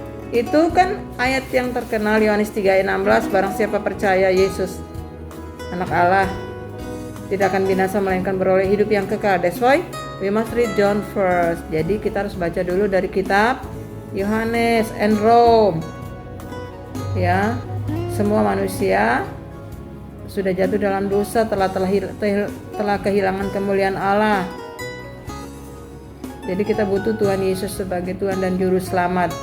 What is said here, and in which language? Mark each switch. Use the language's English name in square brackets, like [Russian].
[Indonesian] Itu kan ayat yang terkenal, Yohanes 3 ayat 16, barang siapa percaya Yesus anak Allah tidak akan binasa melainkan beroleh hidup yang kekal. [English] That's why we must read John first. [Indonesian] Jadi kita harus baca dulu dari kitab Yohanes [English] and Rome. [Indonesian] Ya, semua manusia sudah jatuh dalam dosa, telah kehilangan kemuliaan Allah. Jadi kita butuh Tuhan Yesus sebagai Tuhan dan Juru Selamat.